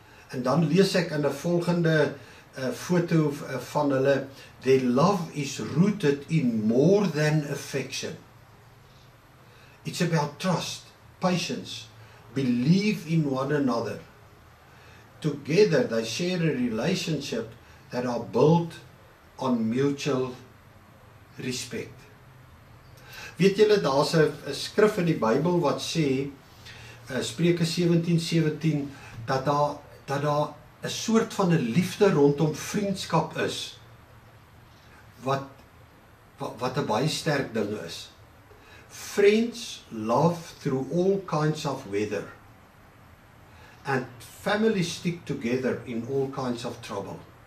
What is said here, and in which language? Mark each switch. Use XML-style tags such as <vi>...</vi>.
<af>En dan lees ek in 'n volgende foto van hulle,</af> <en>their love is rooted in more than affection. It's about trust, patience, belief in one another. Together they share a relationship that are built on mutual respect.</en> <af>Weet julle, daar's 'n skrif in die Bybel wat sê, Spreuke 17:17, dat daar 'n soort van 'n liefde rondom vriendskap is, wat 'n baie sterk ding is.</af> <en>Friends love through all kinds of weather, and families stick together in all kinds of trouble.</en>